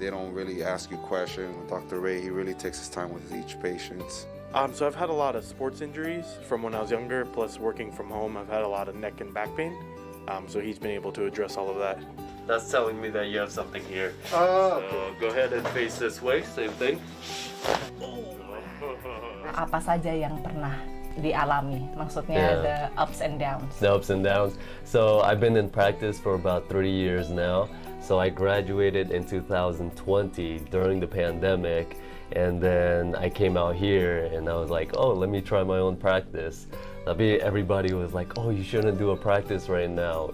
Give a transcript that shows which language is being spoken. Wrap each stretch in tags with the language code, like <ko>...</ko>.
<en>They don't really ask you questions. Dr. Ray, he really takes his time with each patient. So I've had a lot of sports injuries from when I was younger, plus working from home, I've had a lot of neck and back pain. So he's been able to address all of that. That's telling me that you have something here. So go ahead and face this way, same thing.</en> <id>Apa saja yang pernah dialami? Maksudnya</id> <en>the ups and downs. The ups and downs. So I've been in practice for about 3 years now. So I graduated in 2020 during the pandemic, and then I came out here and I was like, oh, let me try my own practice.</en> <id>Tapi</id> <en>everybody was like, oh, you shouldn't do a practice right now.</en>